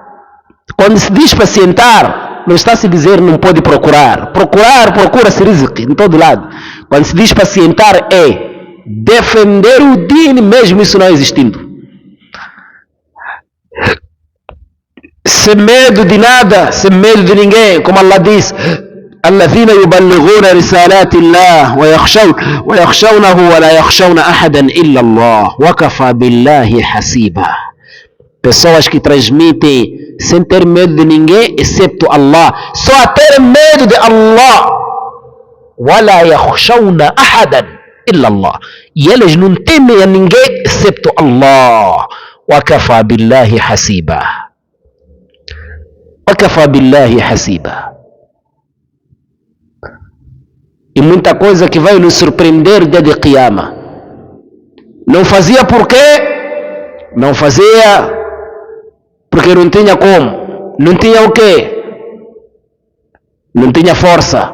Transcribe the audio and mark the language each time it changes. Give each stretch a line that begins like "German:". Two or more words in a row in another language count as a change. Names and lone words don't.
Portuguese: Quando se diz pacientar, não está a se dizer não pode procurar. Procura-se rizq em todo lado. Quando se diz pacientar é defender o Din mesmo isso não existindo. Sem medo de nada, sem medo de ninguém. Como Allah diz:
Arabic: الذين يبلغون رسالات الله ويخشونه ولا يخشون أحدا إلا الله وكفى بالله حسيبا.
Portuguese: Pessoas que transmitem sem ter medo de ninguém excepto Allah, só a ter medo de Allah.
Arabic: ولا يخشون أحدا إلا الله,
Portuguese: e eles não temem a ninguém excepto Allah.
Arabic: وكفى بالله حسيبا. وكفى بالله حسيبا.
Portuguese: E muita coisa que vai nos surpreender dia de Qiyama. Não fazia por quê? Não fazia porque não tinha como. Não tinha o quê? Não tinha força.